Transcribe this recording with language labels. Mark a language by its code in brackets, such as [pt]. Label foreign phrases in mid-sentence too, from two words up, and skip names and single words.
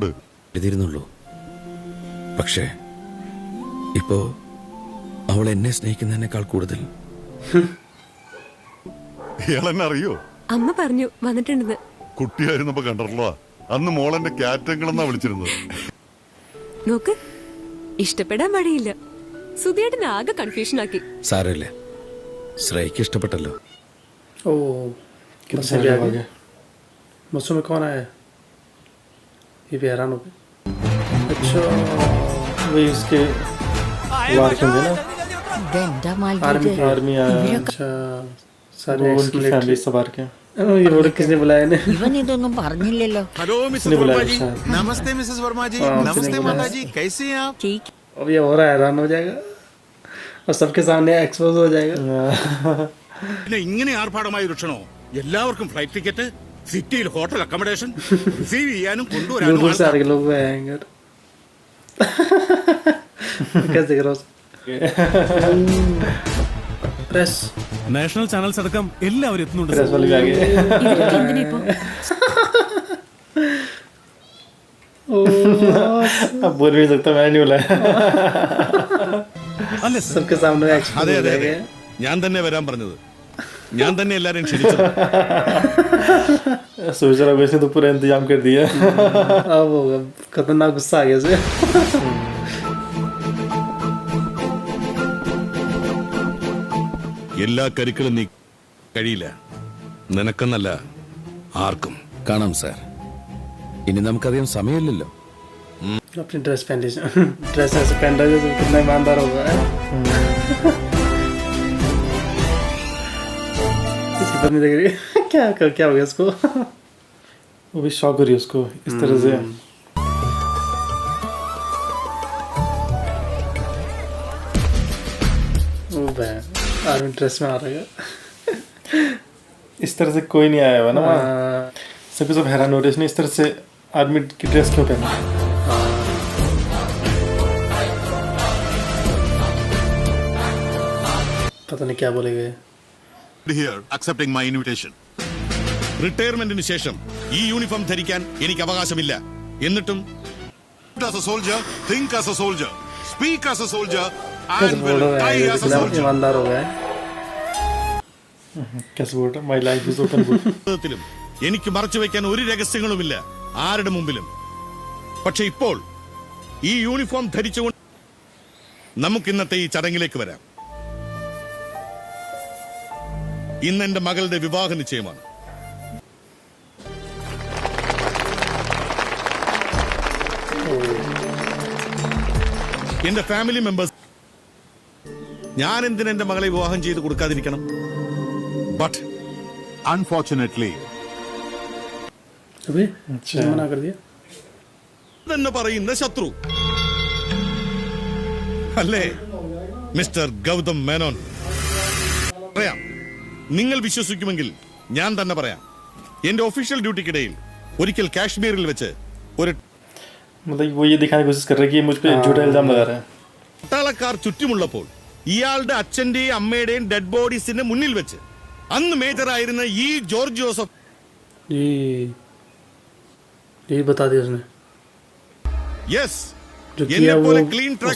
[ml] എഴുതിയിരുന്നുള്ളൂ. പക്ഷേ ഇപ്പോ അവൾ എന്നെ സ്നേഹിക്കുന്നതിനേക്കാൾ കൂടുതൽ ഇയാളെന്നെ അറിയോ? അമ്മ പറഞ്ഞു വന്നിട്ടുണ്ടെന്ന്. കുട്ടിയായിരുന്നപ്പോ കണ്ടല്ലോ. അന്ന് മോളെന്റെ ക്യാറ്റങ്ങളെന്നാ വിളിച്ചിരുന്നത്. നോക്ക്, ഇഷ്ടപ്പെടാൻ വഴിയില്ല. സുധിയേട്ടന് ആകെ കൺഫ്യൂഷൻ ആക്കി. സാരമില്ല, ശ്രേയ്ക്ക് ഇഷ്ടപ്പെട്ടല്ലോ. [hi] ओ कितना बस अभी साल आ हो गया. गया. बसों में कौन आया? ये भी हैरान हो गए. अच्छा वही उसके वार के अंदर ना [ml] ഇതെന്താ [hi] आर्मी [ml] മാൽഗോട്ട്? [hi] के. आर्मी आया. अच्छा सारे वो उनकी फैमिली सब आ रखे हैं. ये बोल किसने बुलाया ने? [ml] ഇവൻ ഇതൊന്നും പറഞ്ഞില്ലല്ലോ. ഹലോ [hi] इसने बुलाया शायद. [ml] നമസ്തേ മിസ്സസ് വർമ്മ ജി. [hi] हाँ, [ml] നമസ്തേ [hi] उसने माता बुलाया. जी. कैसे हैं आप? ठीक. अब ये और हैरान हो जाएगा और सबके सामने एक्सपोज हो जाएगा. [ml] പിന്നെ ഇങ്ങനെ ആർഭാടമായ ഒരു ക്ഷണോ? എല്ലാവർക്കും [en] flight ticket, [ml] സിറ്റിയിൽ [en] hotel accommodation, [ml] റിസീവ് ചെയ്യാനും [hi] दूर [ml] കൊണ്ടുവരാനും [hi] दूर से आ के लोग आएंगे. कैसे करो? प्रेस. [en] national channels [ml] അടക്കം എല്ലാവരും എത്തുന്നുണ്ട് [hi] प्रेस [ml] സർ. [hi] वाले भी आ गए. [ml] ഇവരൊക്കെ എന്തിനാ ഇപ്പോ? [hi] अब बोल भी नहीं सकता, मैं नहीं बोला. [ml] അല്ലേ സർ? [hi] सबके सामने एक्सपोज [ml] അതെ [hi] हो [ml] അതെ അതെ, [hi] जाएगा. [ml] ഞാൻ തന്നെ വരാൻ പറഞ്ഞത്. ഞാൻ തന്നെ എല്ലാരെയും ക്ഷണിച്ചത്. [hi] सोच रहा हूँ इसने तो पूरा इंतजाम कर दिया. अब होगा खतरनाक गुस्सा आ गया से. [ml] എല്ലാ കരുക്കളും നീ കഴിയില്ല, നിനക്കെന്നല്ല ആർക്കും. കാണാം സാർ, ഇനി നമുക്കധികം സമയമില്ലല്ലോ. [hi] अपनी ड्रेस पहन लीजिए. ड्रेस ऐसे पहन रहा है जैसे कितना ईमानदार होगा. इसकी पत्नी देख रही है. क्या हो गया इसको? वो भी शौक हो रही है उसको इस तरह से. ओ बे [en] army dress [hi] में आ रहा है. इस तरह से कोई नहीं आया हुआ ना वहाँ. हाँ, सभी सब हैरान हो रहे इसने इस तरह से आर्मी की ड्रेस क्यों पहना. पता नहीं क्या बोलेंगे. [en] Here accepting my invitation. [ml] റിട്ടയർമെന്റിന് ശേഷം ഈ യൂണിഫോം ധരിക്കാൻ എനിക്ക് അവകാശമില്ല. എന്നിട്ടും [en] As a soldier, think as a soldier, speak as a soldier, [hi] कैसे [en] and [hi] बोल [en] will [hi] रहा [en] die [hi] है? [en] as a [hi] कितना [en] soldier. [hi] ईमानदार हो गया है. कैसे बोल रहा [en] my life is open book. [ml] ജീവിതത്തിലും എനിക്ക് മറച്ചു വെക്കാൻ ഒരു രഹസ്യങ്ങളുമില്ല ആരുടെ മുമ്പിലും. പക്ഷെ ഇപ്പോൾ ഈ യൂണിഫോം ധരിച്ചുകൊണ്ട് നമുക്ക് ഇന്നത്തെ ഈ ചടങ്ങിലേക്ക് വരാം. ഇന്ന് എന്റെ മകളുടെ വിവാഹ നിശ്ചയമാണ്. എന്റെ [en] family members, [ml] ഞാൻ എന്തിന് എന്റെ മകളെ വിവാഹം ചെയ്ത് കൊടുക്കാതിരിക്കണം? ബട്ട് Unfortunately, [hi] अभी किसने मना कर दिया? [ml] എന്ന് പറയുന്ന ശത്രു അല്ലേ മിസ്റ്റർ ഗൗതം മേനോൻ? പറയാം, നിങ്ങൾ വിശ്വസിക്കുമെങ്കിൽ ഞാൻ തന്നെ പറയാം. എന്റെ ഒഫീഷ്യൽ ഡ്യൂട്ടിക്കിടയിൽ ഒരിക്കൽ കാശ്മീരിൽ വെച്ച് ഒരു [hi] मतलब वो ये दिखाने की कोशिश कर रहा है कि ये मुझ पे झूठा इल्जाम लगा रहा है. [ml] പട്ടാളക്കാർ ചുറ്റുമുള്ളപ്പോൾ ഇയാളുടെ അച്ഛന്റെയും അമ്മയുടെയും ഡെഡ് ബോഡീസിന്റെ മുന്നിൽ വെച്ച് അന്ന് മേജറായിരുന്ന ഈ ജോർജ് ജോസഫ് [hi] ये बता दिया उसने. [ml] യെസ്, [hi] जो [ml] എന്നെ [hi] किया [ml] പോലെ [hi] वो [en] clean track